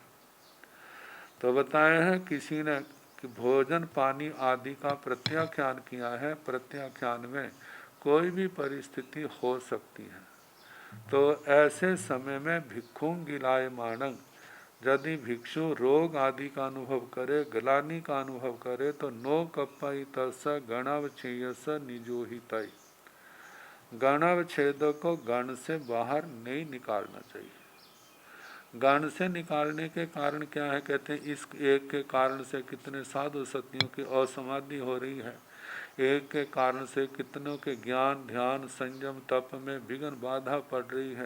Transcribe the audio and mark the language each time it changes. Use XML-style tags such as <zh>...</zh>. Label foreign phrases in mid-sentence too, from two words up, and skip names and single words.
<hi>तो बताए हैं किसी ने कि भोजन पानी आदि का प्रत्याख्यान किया है। प्रत्याख्यान में कोई भी परिस्थिति हो सकती है। तो ऐसे समय में</hi> <pra>भिक्षुं गिलाय मानंग,</pra> <hi>यदि भिक्षु रोग आदि का अनुभव करे, गलानी का अनुभव करे, तो</hi> <pra>नो कप्पई तस गणावच्छेयस निजोहितय,</pra> <hi>गणावच्छेद को गण से बाहर नहीं निकालना चाहिए। गण से निकालने के कारण क्या है, कहते हैं इस एक के कारण से कितने साधु सतियों की असमाधि हो रही है, एक के कारण से कितनों के ज्ञान, ध्यान, संयम, तप में विघ्न बाधा पड़ रही है।</hi>